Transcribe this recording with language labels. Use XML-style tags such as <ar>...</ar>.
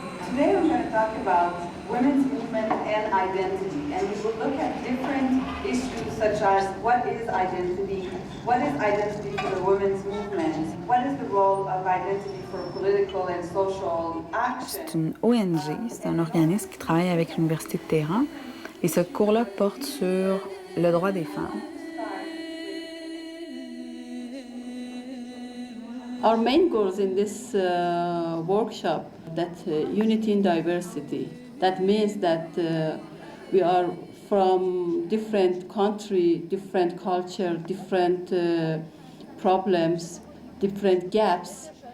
<en>Today we're going to talk about women's movement and identity, and we will look at different issues such as what is identity for the women's movement, what is the role of identity for political and social action.</en> <fr>C'est une ONG, c'est un organisme qui travaille avec l'Université de Téhéran, et ce cours-là porte sur le droit des femmes.</fr> <en>Our main goals in this workshop that unity in diversity. That means that we are from different country, different culture, different problems, different gaps.</en>